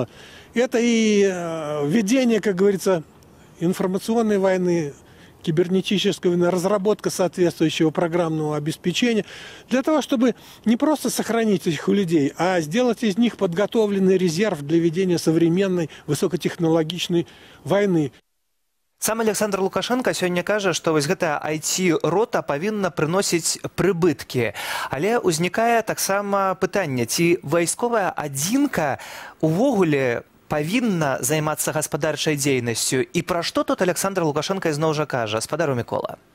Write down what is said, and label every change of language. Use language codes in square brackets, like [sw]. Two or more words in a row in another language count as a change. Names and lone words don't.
[ru] Это и ведение, как говорится, информационной войны, кибернетической войны, разработка соответствующего программного обеспечения, для того, чтобы не просто сохранить этих людей, а сделать из них подготовленный резерв для ведения современной высокотехнологичной войны. [be] Сам Александр Лукашенко сёння кажа, што вось гэтая IT-рота павінна прыносіць прыбыткі. Але ўзнікае таксама пытанне, ці вайсковая адзінка увогуле павінна займацца гаспадарчай дзейнасцю. І пра што тут Александр Лукашенко ізноў жа кажа, спадару Мікола?